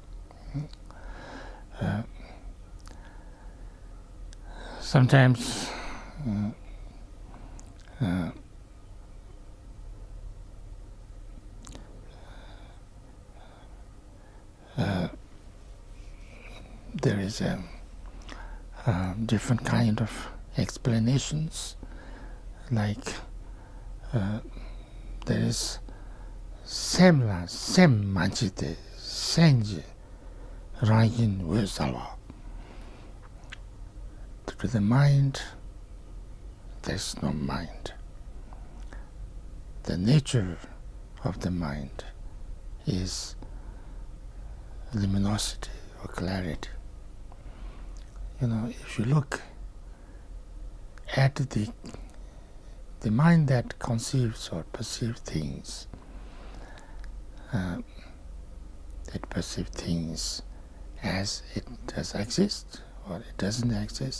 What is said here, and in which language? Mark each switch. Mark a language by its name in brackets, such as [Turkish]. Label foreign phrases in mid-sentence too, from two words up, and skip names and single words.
[English] Sometimes there is a different kind of explanations, like there is semla sem manchite senje rangin wesala. To the mind, there is no mind. The nature of the mind is luminosity or clarity. If you look at the mind that conceives or perceives things, it perceives things as it does exist or it doesn't exist.